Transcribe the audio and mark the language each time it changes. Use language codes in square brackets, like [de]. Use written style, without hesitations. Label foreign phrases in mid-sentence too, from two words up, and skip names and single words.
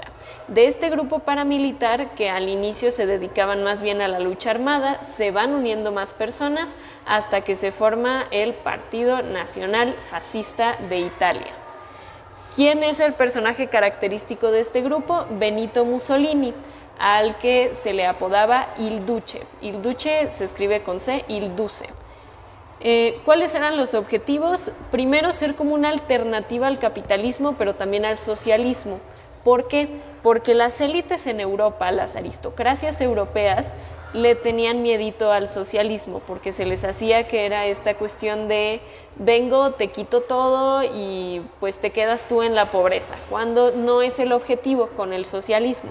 [es] De este grupo paramilitar, que al inicio se dedicaban más bien a la lucha armada, se van uniendo más personas hasta que se forma el Partido Nacional Fascista de Italia. ¿Quién es el personaje característico de este grupo? Benito Mussolini, al que se le apodaba Il Duce. Il Duce se escribe con C, Il Duce. ¿Cuáles eran los objetivos? Primero, ser como una alternativa al capitalismo, pero también al socialismo. ¿Por qué? Porque las élites en Europa, las aristocracias europeas, le tenían miedito al socialismo, porque se les hacía que era esta cuestión de vengo, te quito todo y pues te quedas tú en la pobreza, cuando no es el objetivo con el socialismo.